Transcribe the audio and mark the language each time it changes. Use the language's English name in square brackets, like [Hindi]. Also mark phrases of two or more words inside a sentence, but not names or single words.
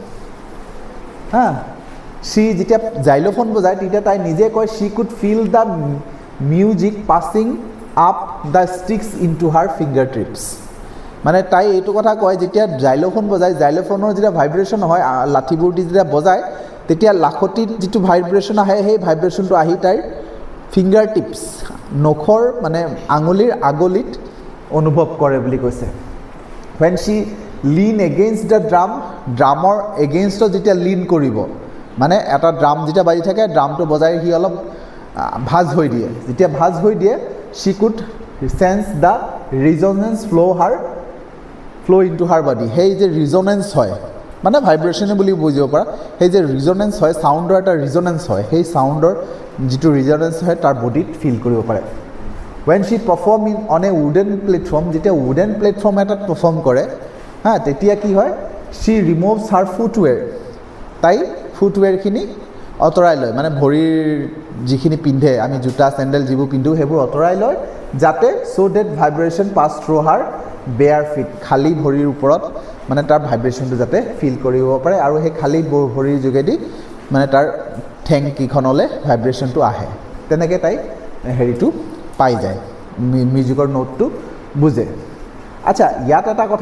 [Assamese] হা শ্বি যেতিয়া জাইলোফোন বজায় তেতিয়া তাই নিজে কয় [English] she could feel the music passing up the sticks in to her finger tips [Assamese] মানে তাই এইটো কথা কয় যেতিয়া জাইলোফোন বজায় জাইলোফোনৰ যেতিয়া ভাইব্ৰেশ্যন হয় লাঠিবোৰ দি যেতিয়া বজায় তেতিয়া লাখটিত যিটো ভাইব্ৰেশ্যন আহে সেই ভাইব্ৰেশ্যনটো আহি তাইৰ [English] finger tips [Assamese] নখৰ মানে আঙুলিৰ আগলিত অনুভৱ কৰে বুলি কৈছে [English] when she lean against the [Assamese] ড্ৰামৰ এগেইনষ্টত যেতিয়া লিন কৰিব মানে এটা ড্ৰাম যেতিয়া বাজি থাকে ড্ৰামটো বজাই সি অলপ ভাজ হৈ দিয়ে যেতিয়া ভাজ হৈ দিয়ে [English] she could sense the resonance flow into her body [Assamese] সেই যে ৰিজনেন্স হয় মানে ভাইব্ৰেশ্যনে বুলি বুজিব পাৰা সেই যে ৰিজনেন্স হয় সাউণ্ডৰ এটা ৰিজনেন্স হয় সেই সাউণ্ডৰ যেটো ৰিজনেন্স হয় তাৰ বডিত ফিল কৰিব পাৰে [English] when she perform in on a wooden platform [Assamese] যেতিয়া [English] wooden platform [Assamese] এটাত perform কৰে হা তেতিয়া কি হয় [English] she removes her [Assamese] footwear তাই footwear খিনি অতৰাই লয় মানে ভৰিৰ যিখিনি পিন্ধে আমি জোতা স্যান্ডেল যিবোৰ পিন্ধো হেবোৰ অতৰাই লয় যাতে [English] so that vibration pass through her bare [Assamese] feet খালি ভৰিৰ ওপৰত মানে তাৰ ভাইব্ৰেচনটো যাতে ফিল কৰিব পাৰে আৰু সেই খালি ভৰিৰ যোগেদি মানে তাৰ ঠেং কিখনলে ভাইব্ৰেচনটো আহে তেনেকৈ তাই হেৰিটো পাই যায় মিউজিকৰ নোটটো বুজে আচ্ছা ইয়াত এটা কথা